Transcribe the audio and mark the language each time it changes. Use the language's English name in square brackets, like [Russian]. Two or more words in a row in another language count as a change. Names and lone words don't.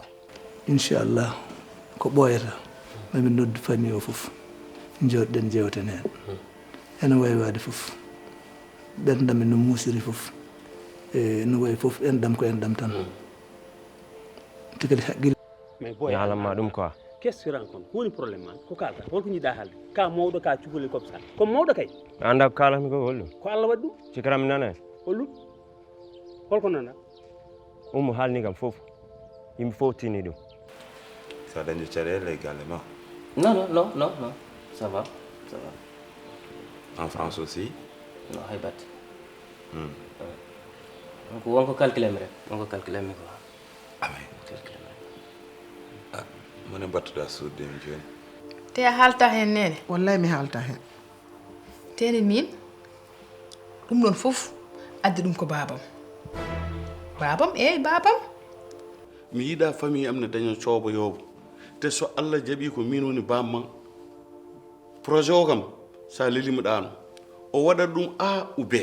[Fula] inchallah ko ɓoyata mami noddu famille o fof jewɗen jewten hen ene wawi wade fof ɓerdam no musiri fof e no wayi fof enɗam ko enɗam tan tikadi haqqille mais yaalama ɗum [French] quoi qu'est-ce que rencontre [Fula] woni probléme ma ko kalta holko jiɗɗa haalde ka mawɗo ka cukalel [French] comme ça comme [Fula] mawɗo kay anda ko kalami ko hollum ko Allah waɗi ɗum cikaram nana hollum holko nana umu haalni kam fof yimɓe fof tini ɗum ça dañu caɗele également [French] Non, ça va. en France aussi [Fula] Non, haybat. On ko calculer mi rek, on ko calculer mi quoi. [French] ah mais [Fula] Calculer mi. ah mone battuɗa sudde mi joni te a haalta hen nene wallahi mi haalta hen tene min ɗum ɗon fof addi ɗum ko babam babam mi yiɗa famille am ne daña coobo yoobo te so Allah jaɓi ko min woni bamma projet o kam sa lelimo ɗano o waɗat ɗum [French] A ou B